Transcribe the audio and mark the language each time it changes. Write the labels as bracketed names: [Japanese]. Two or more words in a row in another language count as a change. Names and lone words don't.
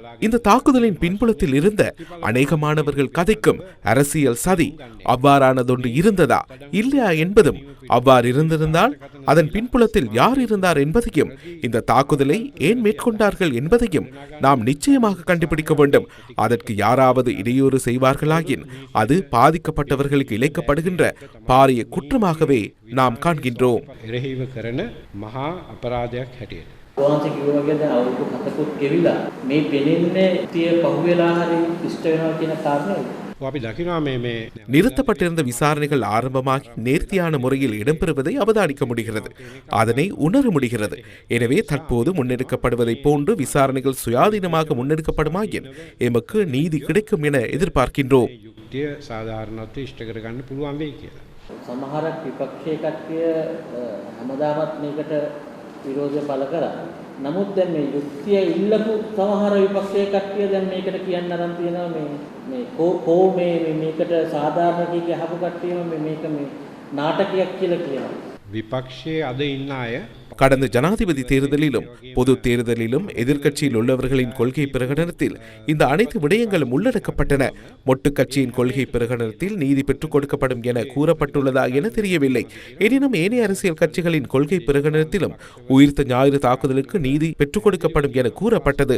[Tamil] இந்த தாக்குதலின் பின்புலத்தில் இருந்த அநேகமானவர்கள் கதைக்கும் அரசியல் சதி அவ்வாறானதொன்று இருந்ததா இல்லையா என்பதும், அவ்வாறு இருந்திருந்தால் அதன் பின்புலத்தில் யார் இருந்தார் என்பதையும், இந்த தாக்குதலை ஏன் மேற்கொண்டார்கள் என்பதையும் நாம் நிச்சயமாக கண்டுபிடிக்க வேண்டும். அதற்கு யாராவது இடையூறு செய்வார்களாயின் அது பாதிக்கப்பட்டவர்களுக்கு இழைக்கப்படுகின்ற பாரிய குற்றமாகவே நாம் காண்கின்றோம். [Sinhala] වහන්සේ කිව්වා වගේ දැන් අවුරුදු 7කුත් ගෙවිලා මේ පෙනෙන්නේ තිය පහුවෙලා හරි ඉෂ්ට වෙනවා කියන කාරණේ. අපි දකිනවා මේ [Tamil] நிறுத்தப்பட்டிருந்த விசாரணைகள் ஆரம்பமாகி நேர்த்தியான முறையில் இடம்பெறுவதை அவதானிக்க முடிகிறது. அதனை உணர முடிகிறது. எனவே தற்போது முன்னெடுக்கப்படுவதை போன்று விசாரணைகள் சுயாதீனமாக முன்னெடுக்கப்படுமாயின் எமக்கு நீதி கிடைக்கும் என எதிர்பார்க்கின்றோம். [Sinhala] සාධාරණත්වය ඉෂ්ට කරගන්න පුළුවන් වෙයි කියලා. සමහර විපක්ෂයේ කට්ටිය හැමදාමත් මේකට විරෝධය පළ කරා. නමුත් දැන් මේ යුක්තිය ඉල්ලපු සමහර විපක්ෂයේ කට්ටිය දැන් මේකට කියන්න අරන් තියෙනවා මේ මේකට සාධාරණ කීක අහපු කට්ටියම මේක මේ නාටකයක් කියලා කියනවා. විපක්ෂයේ අද ඉන්න අය [Tamil] கடந்த ஜனாதிபதி தேர்தலிலும் பொது தேர்தலிலும் எதிர்க்கட்சியில் உள்ளவர்களின் கொள்கை பிரகடனத்தில் இந்த அனைத்து விடயங்களும் உள்ளடக்கப்பட்டன. மொட்டு கட்சியின் கொள்கை பிரகடனத்தில் நீதி பெற்றுக் கொடுக்கப்படும் என கூறப்பட்டுள்ளதா என தெரியவில்லை. எனினும் ஏனைய அரசியல் கட்சிகளின் கொள்கை பிரகடனத்திலும் உயிர்த்த ஞாயிறு தாக்குதலுக்கு நீதி பெற்றுக் கொடுக்கப்படும் என கூறப்பட்டது.